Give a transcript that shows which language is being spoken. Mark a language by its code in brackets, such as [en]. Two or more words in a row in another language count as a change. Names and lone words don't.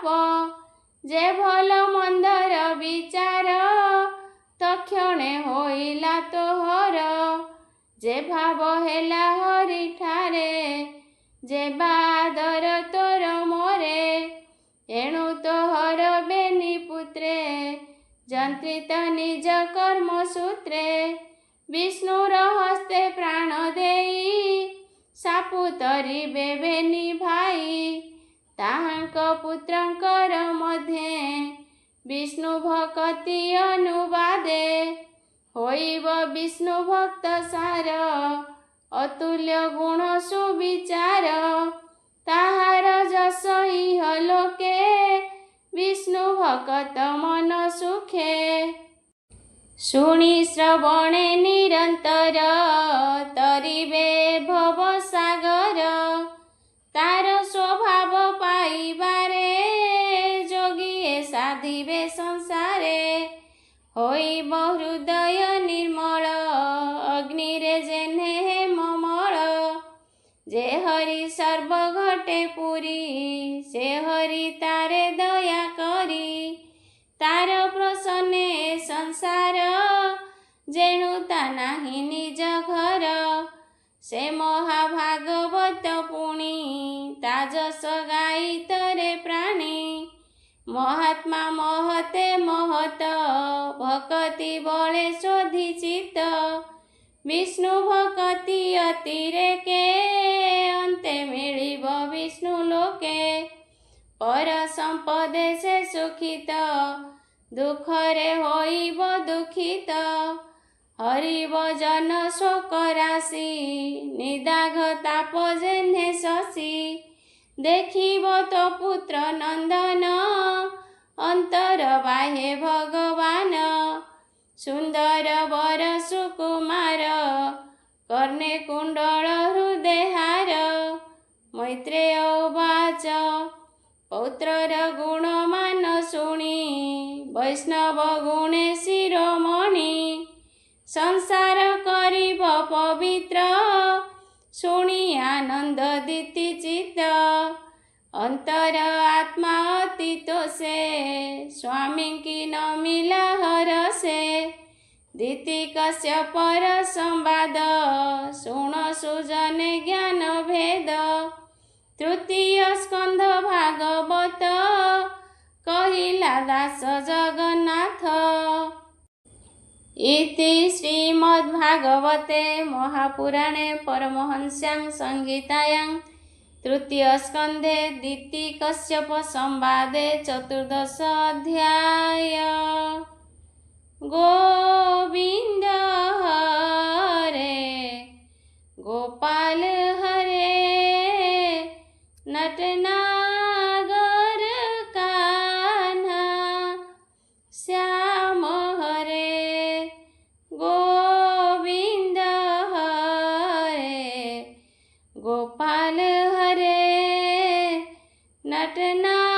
[or] ଜେ ଭଲ ମନ୍ଦର ବିଚାର, ତକ୍ଷଣେ ହୋଇଲା ତୋହର। ଜେ ଭାବ ହେଲା ହରି ଠାରେ, ଜେ ବାଦର ତୋର ମୋରେ। ଏଣୁ ତୋହର ବେନି ପୁତ୍ରେ, ଜନ୍ତ୍ରିତ ନିଜ କର୍ମ ସୂତ୍ରେ। ବିଷ୍ଣୁର ହସ୍ତେ ପ୍ରାଣ ଦେଇ, ସାପୁ ତରିବେ ବେନି ଭାଇ। ତାହାଙ୍କ ପୁତ୍ରଙ୍କର ମଧ୍ୟେ, ବିଷ୍ଣୁ ଭକ୍ତି ଅନୁବାଦେ। ହୋଇବ ବିଷ୍ଣୁ ଭକ୍ତ ସାର, ଅତୁଲ୍ୟ ଗୁଣ ସୁବିଚାର। ତାହାର ଜସ ଇହ ଲୋକେ, ବିଷ୍ଣୁ ଭକ୍ତ ମନ ସୁଖେ। ଶୁଣୀ ଶ୍ରବଣେ ନିରନ୍ତର, ତରିବେ ଭବ ସାଗର। ତାର ସ୍ୱଭାବ ପାଇବାରେ, ଜୋଗିଏ ସାଧିବେ ସଂସାରେ। ହୋଇବ ହୃଦୟ ନିର୍ମଳ, ଅଗ୍ନିରେ ଜେନେ ହେମମଳ। ଜେ ହରି ସର୍ବ ଘଟେ ପୁରୀ, ସେ ହରି ତାରେ ଦୟା କରୀ। ତାର ପ୍ରସନ୍ନେ ସଂସାର, ଜେଣୁ ତା ନାହି ନିଜ ଘର। ସେ ମହାଭାଗବତ ପୁଣୀ, ତା ଜସ ଗାଇ ତରେ ପ୍ରାଣୀ। ମହାତ୍ମା ମହତେ ମହତ, ଭକ୍ତି ବଳେ ଶୋଧୀ ଚିତ୍ତ। ବିଷ୍ଣୁ ଭକ୍ତି ଅତିରେକେ, ଅନ୍ତେ ମିଳିବ ବିଷ୍ଣୁ ଲୋକେ। ପର ସମ୍ପଦେ ସେ ସୁଖିତ, ଦୁଖରେ ହୋଇବ ଦୁଖିତ। ହରିବ ଜନ ଶୋକ ରାଶି, ନିଦାଘ ତାପ ଜେନେ ଶଶି। ଦେଖିବ ତୋ ପୁତ୍ର ନନ୍ଦନ, ଅନ୍ତର ବାହ୍ୟେ ଭଗବାନ। ସୁନ୍ଦର ବର ସୁକୁମାର, କର୍ଣ୍ଣେ କୁଣ୍ଡଳ ହୃଦୟ ହାର। [sa] मैत्रेय उवाच, [or] ପୌତ୍ରର ଗୁଣମାନ ଶୁଣୀ, ବୈଷ୍ଣବ ଗୁଣେ ଶିରୋମଣି। ସଂସାର କରିବ ପବିତ୍ର, ଶୁଣୀ ଆନନ୍ଦ ଦିତି ଚିତ୍ତ। ଅନ୍ତର ଆତ୍ମା ଅତି ତୋଷେ, ସ୍ୱାମୀ କୀ ନ ମିଳା ହରସେ। ଦିତି କଶ୍ୟପର ସମ୍ବାଦ, ଶୁଣ ସୁଜନେ ଜ୍ଞାନ ଭେଦ। ତୃତୀୟ ସ୍କନ୍ଧ ଭାଗବତ, କହିଲା ଦାସ ଜଗନ୍ନାଥ। [sa] इति श्रीमद्भागवते महापुराणे परमहंस्यां संहितायां तृतीयस्कन्धे दितिकश्यपसंवादे 14 अध्याय। गोविंद हरे गोपाल हरे नटनागर कान्हा श्याम हरे गोविंद हरे गोपाल हरे नटना